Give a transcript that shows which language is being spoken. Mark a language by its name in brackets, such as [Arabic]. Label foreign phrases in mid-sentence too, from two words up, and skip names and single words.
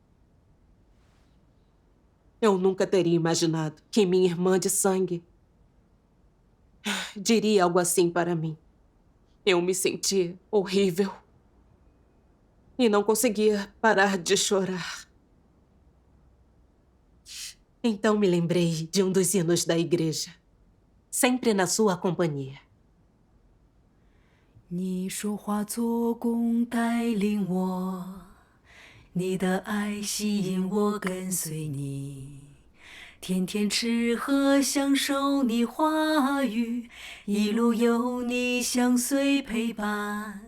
[Portuguese] Eu nunca teria imaginado que minha irmã de sangue diria algo assim para mim. Eu me senti horrível e não conseguia parar de chorar. Então me lembrei de um dos hinos da igreja, sempre na sua companhia. [Chinese] 你说化作弓带领我，你的爱吸引我跟随你，天天吃喝享受你话语，一路有你相随陪伴。